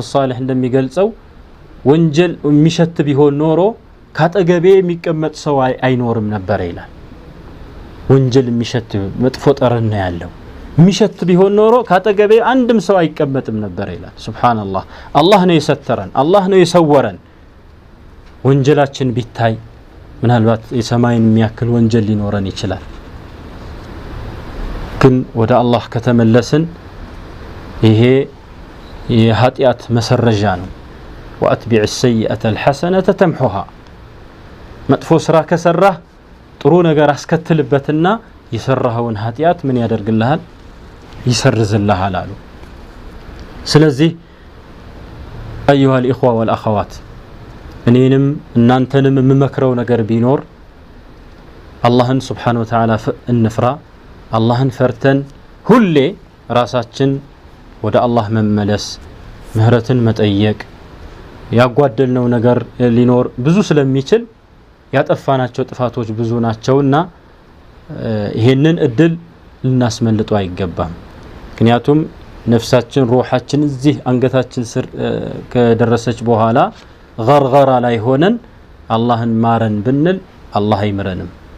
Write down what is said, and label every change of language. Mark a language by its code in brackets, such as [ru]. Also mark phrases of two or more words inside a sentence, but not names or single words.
[am] ሷሊህ እንደሚገልጸው ወንጀል የሚሸት ቢሆን ኖሮ ካጠገቤ የሚቀመጥ ሰው አይኖርም ነበር ይላል ወንጀል የሚሸት መጥፎ ጠረን ያለው የሚሸት ቢሆን ኖሮ ካጠገቤ አንድም ሰው አይቀመጥም ነበር ይላል ሱብሃንአላህ አላህ ነው የሰተረን አላህ ነው የሰወረን ወንጀላችን ቢታይ ምናልባት የሰማይን የሚያክል ወንጀል ሊኖረን ይችላል ግን ወደ አላህ ከተመለስን ይሄ የኃጢያት መሰረጃ ነው [ar] وأتبع السيئة الحسنة تمحها [am] መጥፎ ስራ ከሰራህ ጥሩ ነገር አስከትልበትና የሰራኸውን ኃጢያት ምን ያደርግልሃል ይሰርዝልሃል አሉ ስለዚህ [ar] ايها الاخوه والاخوات [am] እኔንም እናንተንም የምመክረው ነገር ቢኖር አላህን [ar] سبحانه وتعالى [am] እንፍራ አላህን ፈርተን ሁሌ ራሳችን ወደ አላህ መመለስ ምህረትን መጠየቅ ያጓደልነው ነገር ሊኖር ብዙ ስለሚችል ያጠፋናቸው ጥፋቶች ብዙ ናቸውና ይሄንን እድል ልናስመልጠው አይገባም ምክንያቱም ነፍሳችን ሩሃችን እዚህ አንገታችን ስር ከደረሰች በኋላ ገርገራ ላይ ሆነን አላህን ማረን ብንል አላህ አይምረንም